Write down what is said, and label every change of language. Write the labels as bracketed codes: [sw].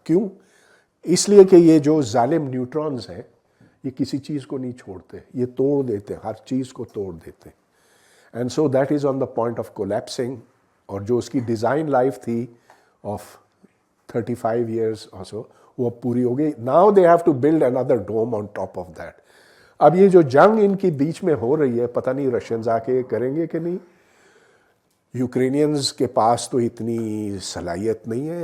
[ur] کیوں؟ اس لیے کہ یہ جو ظالم نیوٹرونز ہیں یہ کسی چیز کو نہیں چھوڑتے، یہ توڑ دیتے، ہر چیز کو توڑ دیتے. [en] And so that is on the point of collapsing. [ur] اور جو اس کی ڈیزائن لائف تھی آف 35 ایئرس اور سو، وہ پوری ہو گئی. [en] Now they have to build under dome on top of that. [ur] اب یہ جو جنگ ان کی بیچ میں ہو رہی ہے، پتہ نہیں رشینز آ کے کریں گے کہ نہیں. یوکرینینز کے پاس تو اتنی صلاحیت نہیں ہے.